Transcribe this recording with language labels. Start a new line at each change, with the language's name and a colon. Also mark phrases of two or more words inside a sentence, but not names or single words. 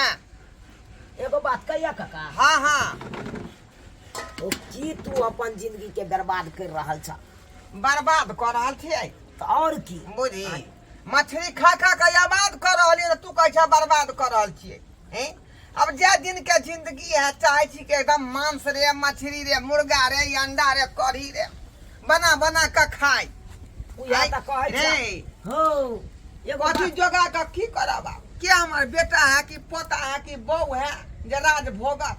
Maithili: एगो बात कहिया काका हाँ ओ की तू अपन जिंदगी के बर्बाद कर रहल छ बर्बाद कर रहल छिए त और की बुझी मछली खा के आबाद कर रहलिए तू कह छ बर्बाद कर रहल छिए हैं अब जे दिन के जिंदगी है चाहे छी के एकदम मांस रे मछली रे मुर्गा रे अंडा रे कढ़ी रे बना के खाई उया त कहै छ हो एगो कथी जोगा के की करब क्या हमार बेटा है कि पोता है कि बहू है जे राज भोगत